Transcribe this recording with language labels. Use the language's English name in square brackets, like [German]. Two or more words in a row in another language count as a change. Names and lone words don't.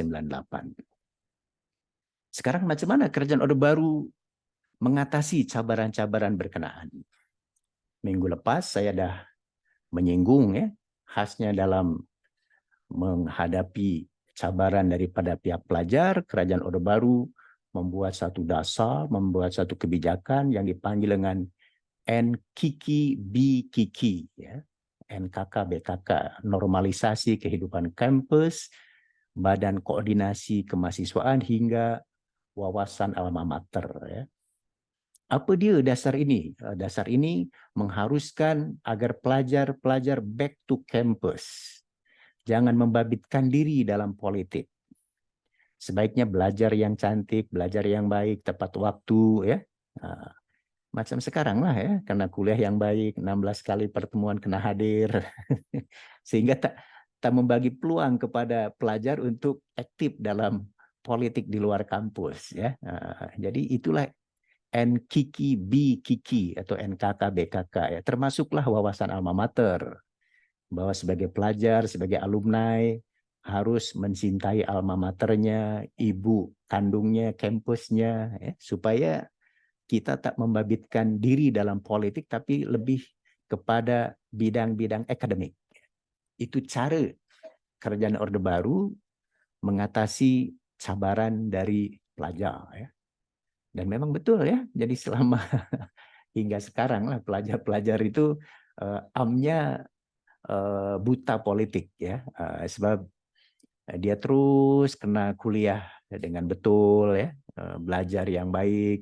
[Malay] Sekarang macam mana kerajaan Orde Baru mengatasi cabaran-cabaran berkenaan? Minggu lepas saya dah menyinggung ya, khasnya dalam menghadapi cabaran daripada pihak pelajar, kerajaan Orde Baru membuat satu dasar, membuat satu kebijakan yang dipanggil dengan NKKBKK, ya. NKKBKK, normalisasi kehidupan kampus, badan koordinasi kemahasiswaan hingga wawasan alma mater. Ya. Apa dia dasar ini? Dasar ini mengharuskan agar pelajar-pelajar [English] back to campus. [Malay] Jangan membabitkan diri dalam politik. Sebaiknya belajar yang cantik, belajar yang baik, tepat waktu, ya. Macam sekarang lah ya, karena kuliah yang baik, 16 kali pertemuan kena hadir. Sehingga tak membagi peluang kepada pelajar untuk aktif dalam politik di luar kampus. Ya. Jadi itulah NKKBKK atau NKKBKK, ya. Termasuklah wawasan alma mater. Bahwa sebagai pelajar, sebagai alumni, harus mencintai alma maternya, ibu kandungnya, kampusnya, ya, supaya kita tak membabitkan diri dalam politik, tapi lebih kepada bidang-bidang akademik. Itu cara kerajaan Orde Baru mengatasi cabaran dari pelajar. Ya. Dan memang betul ya, jadi selama hingga sekarang lah pelajar-pelajar itu amnya buta politik ya, sebab dia terus kena kuliah dengan betul ya, belajar yang baik.